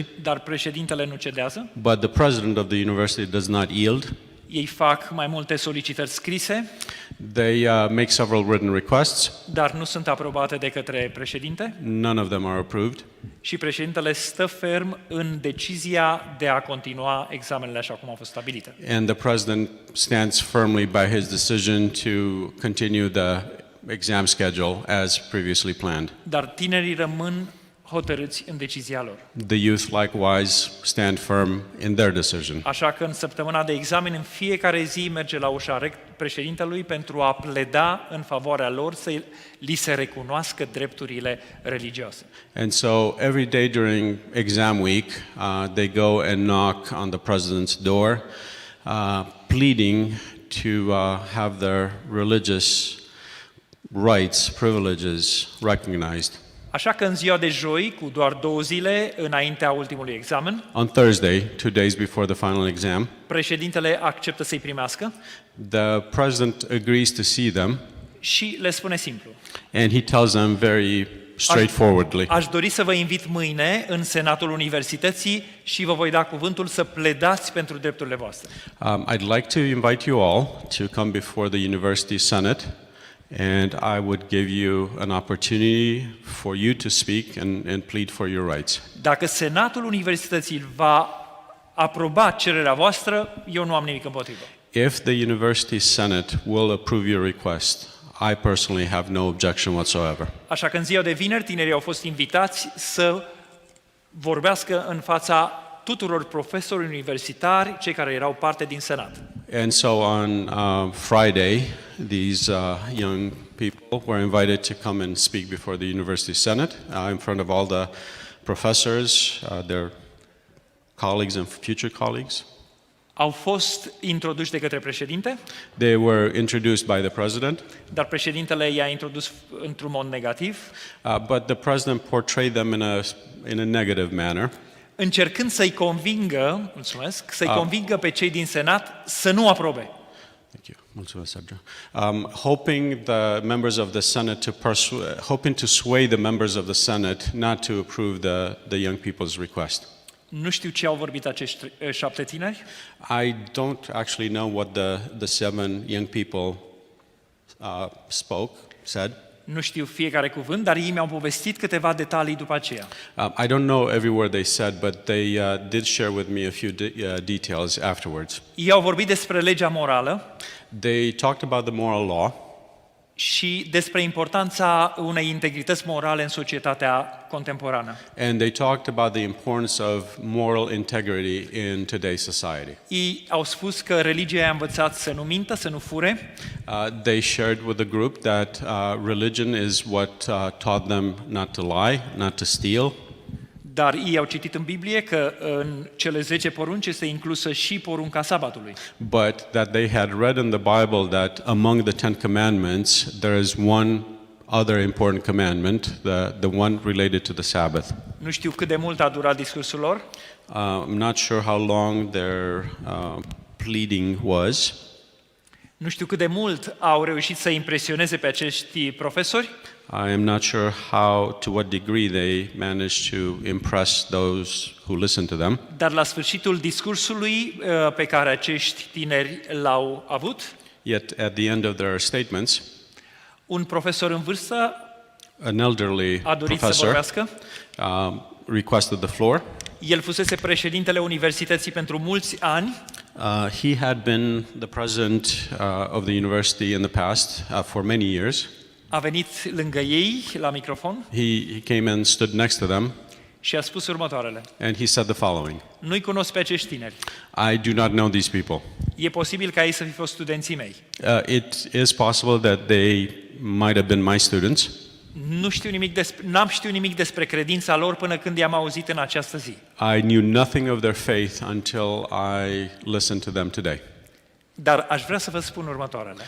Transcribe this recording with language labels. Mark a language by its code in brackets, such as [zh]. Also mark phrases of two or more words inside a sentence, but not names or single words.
[ro] dar președintele nu cedează. [en] but the president of the university does not yield. [ro] Ei fac mai multe solicitări scrise, [en] They make several written requests. [ro] dar nu sunt aprobate de către președinte [en] None of them are approved. [ro] și președintele stă ferm în decizia de a continua examenele așa cum au fost stabilite. [en] And the president stands firmly by his decision to continue the exam schedule as previously planned. [ro] Dar tinerii rămân hotărâți în decizia lor. [en] The youth likewise stand firm in their decision. [ro] Așa că în săptămâna de examen, în fiecare zi merge la ușa președintelui pentru a pleda în favoarea lor să li se recunoască drepturile religioase. [en] And so every day during exam week, they go and knock on the president's door, pleading to have their religious rights, privileges recognized. [ro] Așa că în ziua de joi, cu doar 2 zile înaintea ultimului examen, [en] On Thursday, 2 days before the final exam, [ro] președintele acceptă să-i primească [en] the president agrees to see them, [ro] și le spune simplu: [en] and he tells them very straightforwardly, [ro] aș dori să vă invit mâine în Senatul Universității și vă voi da cuvântul să pledați pentru drepturile voastre. [en] I'd like to invite you all to come before the University Senate, and I would give you an opportunity for you to speak and plead for your rights. [ro] Dacă Senatul Universității va aproba cererea voastră, eu nu am nimic împotrivă. [en] If the University Senate will approve your request, I personally have no objection whatsoever. [ro] Așa că în ziua de vineri, tinerii au fost invitați să vorbească în fața tuturor profesori universitari, cei care erau parte din Senat. [en] And so on Friday, these young people were invited to come and speak before the University Senate in front of all the professors, their colleagues and future colleagues. [ro] Au fost introduși de către președinte, [en] They were introduced by the president, [ro] dar președintele i-a introdus într-un mod negativ, [en] but the president portrayed them in a negative manner, [ro] încercând să-i convingă, să-i convingă pe cei din Senat să nu aprobe. [en] Thank you. Mulțumesc, Sergio. Hoping the members of the Senate hoping to sway the members of the Senate not to approve the young people's request. [ro] Nu știu ce au vorbit acești 7 tineri, [en] I don't actually know what the 7 young people said. [ro] nu știu fiecare cuvânt, dar ei mi-au povestit câteva detalii după aceea. [en] I don't know every word they said, but they did share with me a few details afterwards. [ro] Ei au vorbit despre legea morală [en] They talked about the moral law [ro] și despre importanța unei integrități morale în societatea contemporană. [en] and they talked about the importance of moral integrity in today's society. [ro] Ei au spus că religia i-a învățat să nu mintă, să nu fure, [en] They shared with the group that religion is what taught them not to lie, not to steal, [ro] dar ei au citit în Biblie că în cele 10 porunci este inclusă și porunca sabatului. [en] but that they had read in the Bible that among the 10 commandments there is one other important commandment, the one related to the Sabbath. [ro] Nu știu cât de mult a durat discursul lor, [en] I'm not sure how long their pleading was. [ro] nu știu cât de mult au reușit să impresioneze pe acești profesori, [en] I am not sure to what degree they managed to impress those who listened to them. [ro] dar la sfârșitul discursului pe care acești tineri l-au avut, [en] Yet at the end of their statements, [ro] un profesor în vârstă [en] an elderly [ro] a dorit să [en] professor [ro] vorbească. [en] requested the floor. [ro] El fusese președintele universității pentru mulți ani [en] He had been the president of the university in the past for many years. [ro] a venit lângă ei la microfon [en] He came and stood next to them, [ro] și a spus următoarele: [en] and he said the following: [ro] nu-i cunosc pe acești tineri. [en] I do not know these people. [ro] E posibil ca ei să fi fost studenții mei. [en] It is possible that they might have been my students. [ro] N-am știut nimic despre credința lor până când i-am auzit în această zi. [en] I knew nothing of their faith until I listened to them today. [ro] Dar aș vrea să vă spun următoarele.